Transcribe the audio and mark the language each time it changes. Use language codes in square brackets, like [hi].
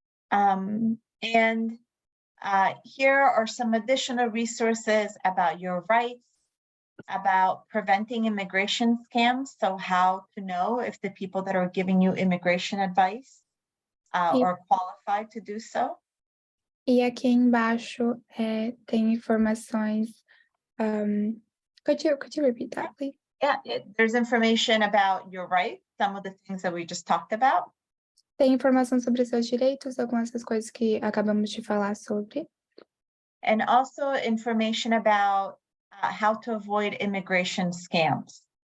[en] And here are some additional resources about your rights, about preventing immigration scams. So how to know if the people that are giving you immigration advice are qualified to do so. [pt] E aqui embaixo tem informações. [en] Could you repeat that, please? Yeah, there's information about your rights, some of the things that we just talked about. [pt] Tem informação sobre seus direitos, algumas das coisas que acabamos de falar sobre. [en] And also information about how to avoid immigration scams.